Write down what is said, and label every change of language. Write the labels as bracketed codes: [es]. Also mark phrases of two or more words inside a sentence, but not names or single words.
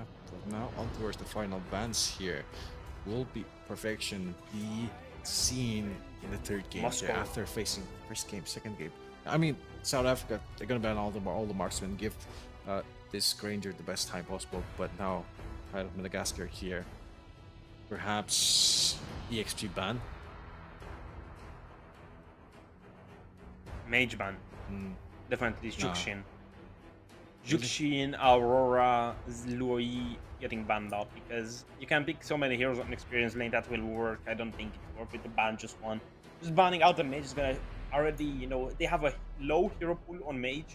[en] But now on towards the final bans here. Will be perfection be seen in the third game after facing first game, second game? I mean, South Africa, they're gonna ban all the marksmen, give this Granger the best time possible. But now, out of Madagascar here, perhaps EXP ban. Mage ban. Definitely Jukshin. Jukshin, Aurora, Zluoi getting banned out, because you can pick so many heroes on experience lane that will work. I don't think it's worth it to ban just one. Just banning out the mage is gonna already, they have a low hero pool on mage.